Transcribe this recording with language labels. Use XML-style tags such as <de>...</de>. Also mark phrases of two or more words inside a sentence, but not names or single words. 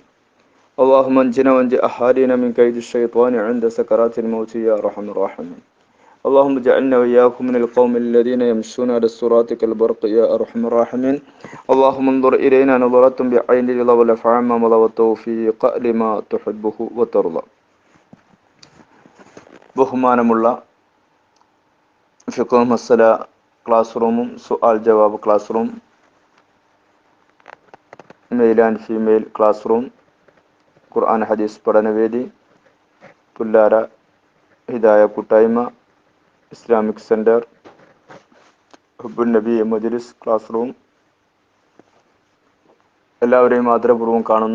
<ar>اللهم انجنا وانج أهالينا من كيد الشيطان عند سكرات الموت يا أرحم الراحمين. اللهم اجعلنا وإياكم من القوم الذين يمشون على الصراط كالبرق يا أرحم الراحمين. اللهم انظر إلينا نظرة بعين الرضا والعفو عما والتوفيق لما تحبه وترضى.</ar> <ml>ബഹുമാനമുള്ള ഫിഖ് മസല ക്ലാസ് റൂമും സുആൽ ജവാബ്</ml> <en>class room, male and female class room,</en> <ml>ഖുർആൻ ഹദീസ് പഠനവേദി, പുല്ലാര ഹിദായ കൂട്ടായ്മ, ഇസ്ലാമിക് സെന്റർ, ഹുബ്ബുൻ നബി മജ്ലിസ്</ml> <en>class room,</en> <ml>എല്ലാവരെയും ആദരപൂർവ്വം കാണുന്നു.</ml>